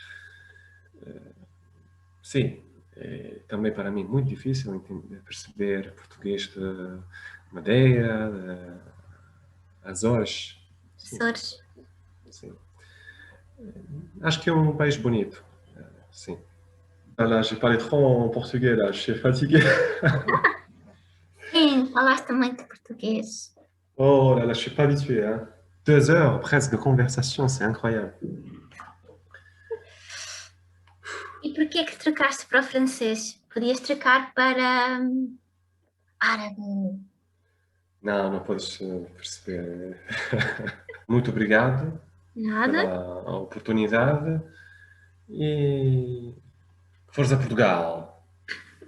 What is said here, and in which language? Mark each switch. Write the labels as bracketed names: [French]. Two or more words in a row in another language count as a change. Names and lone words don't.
[Portuguese] Sim, é também para mim muito difícil perceber português de Madeira, de Açores. Sim, Professores? sim. Acho que é um país bonito. Sim. [French] Ah là, j'ai parlé trop en portugais là, je suis fatigué. [Portuguese] Sim, falaste muito português. [French] Oh là là, je suis pas habitué, hein. 2 heures presque de conversation, c'est incroyable. [Portuguese] E porquê é que trocaste para o francês? Podias trocar para árabe. Não, não podes perceber. Muito obrigado Nada? pela oportunidade e força Portugal!